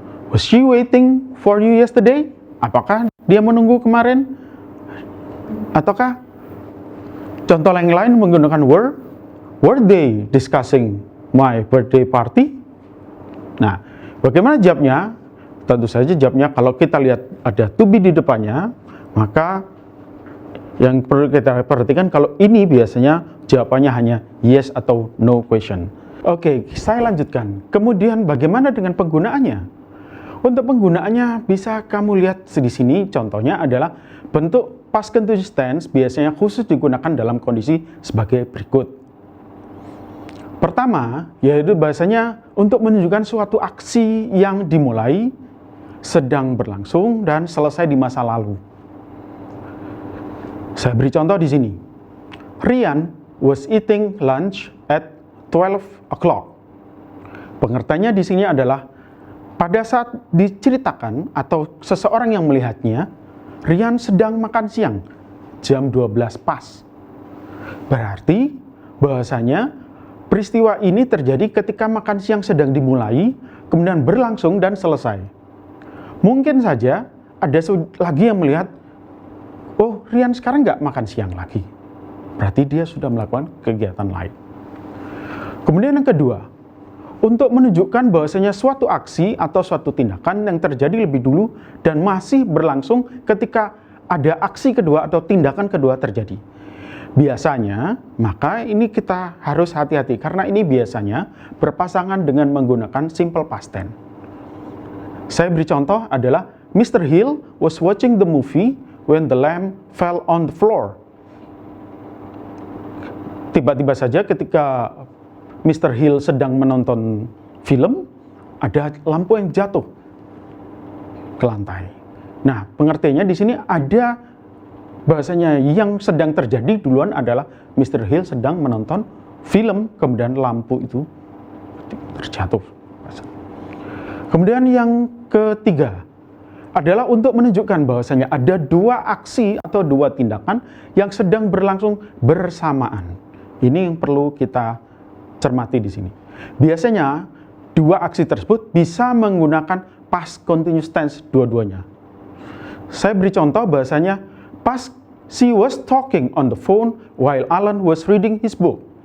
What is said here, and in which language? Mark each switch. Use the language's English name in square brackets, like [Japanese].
[English] Was she waiting for you yesterday? [Indonesian] Apakah dia menunggu kemarin? Ataukah contoh yang lain menggunakan were? [English] Were they discussing my birthday party? [Indonesian] Nah, bagaimana jawabnya? Tentu saja jawabnya kalau kita lihat ada to be di depannya, maka yang perlu kita perhatikan kalau ini biasanya jawabannya hanya yes atau no question. Oke, saya lanjutkan. Kemudian bagaimana dengan penggunaannya? Untuk penggunaannya bisa kamu lihat di sini, contohnya adalah bentuk past continuous tense biasanya khusus digunakan dalam kondisi sebagai berikut. Pertama, yaitu bahasanya untuk menunjukkan suatu aksi yang dimulai, sedang berlangsung, dan selesai di masa lalu. Saya beri contoh di sini. [English] Rian was eating lunch at 12 o'clock. [Indonesian] Pengertiannya di sini adalah pada saat diceritakan atau seseorang yang melihatnya, Rian sedang makan siang jam 12 pas. Berarti bahasanya peristiwa ini terjadi ketika makan siang sedang dimulai, kemudian berlangsung dan selesai. Mungkin saja ada lagi yang melihat, oh Rian sekarang nggak makan siang lagi. Berarti dia sudah melakukan kegiatan lain. Kemudian yang kedua, untuk menunjukkan bahwasanya suatu aksi atau suatu tindakan yang terjadi lebih dulu dan masih berlangsung ketika ada aksi kedua atau tindakan kedua terjadi. Biasanya, maka ini kita harus hati-hati karena ini biasanya berpasangan dengan menggunakan simple past tense. Saya beri contoh adalah Mr. [English] Hill was watching the movie when the lamp fell on the floor. [Indonesian] Tiba-tiba saja ketika Mr. Hill sedang menonton film, ada lampu yang jatuh ke lantai. Nah, pengertiannya di sini ada bahasanya yang sedang terjadi duluan adalah Mr. Hill sedang menonton film, kemudian lampu itu terjatuh. Kemudian yang ketiga adalah untuk menunjukkan bahwasanya ada dua aksi atau dua tindakan yang sedang berlangsung bersamaan. Ini yang perlu kita cermati di sini. Biasanya dua aksi tersebut bisa menggunakan past continuous tense dua-duanya. Saya beri contoh bahasanya past [English] she was talking on the phone while Alan was reading his book.